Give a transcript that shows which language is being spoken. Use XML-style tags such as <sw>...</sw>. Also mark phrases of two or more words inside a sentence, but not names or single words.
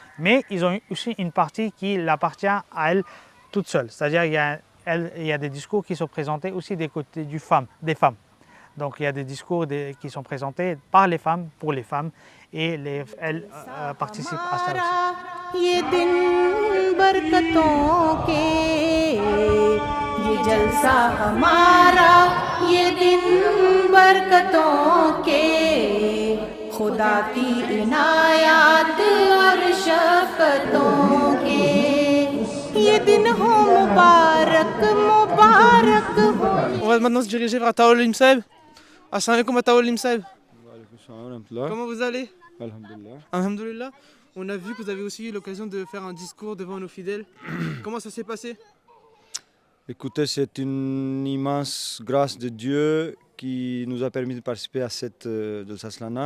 <fr>Mais ils ont aussi une partie qui appartient à elles toutes seules, c'est-à-dire il y a des discours qui sont présentés aussi des côtés des femmes. Donc il y a des discours qui sont présentés par les femmes, pour les femmes, et elles participent à ça aussi.</fr> <ur>یہ دن برکتوں کے یہ جلسہ ہمارا یہ دن برکتوں کے خدا کی عنایات اور شفقتوں کے یہ دن ہو مبارک مبارک ہو.</ur> <fr>On va maintenant se diriger vers Taoul Imsaib.</fr> <ar>السلام عليكم Taoul Imsaib.</ar> <fr>Comment vous allez? Alhamdulillah. Alhamdulillah. On a vu que vous avez aussi eu l'occasion de faire un discours devant nos fidèles. Comment ça s'est passé? Écoutez, c'est une immense grâce de Dieu qui nous a permis de participer à cette Jalsa Salana.</fr>